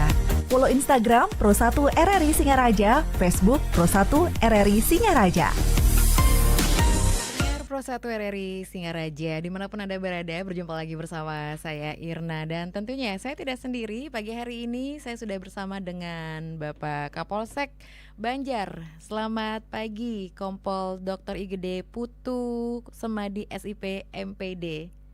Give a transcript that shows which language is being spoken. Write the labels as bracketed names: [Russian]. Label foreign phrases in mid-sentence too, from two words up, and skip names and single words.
[Indonesian] Follow Instagram Pro1 RRI Singaraja, Facebook Pro1 RRI Singaraja. Pro1 RRI Singaraja, dimanapun Anda berada, berjumpa lagi bersama saya Irna. Dan tentunya saya tidak sendiri, pagi hari ini saya sudah bersama dengan Bapak Kapolsek Banjar. Selamat pagi, Kompol Dr. IGD Putu Semadi SIP MPD.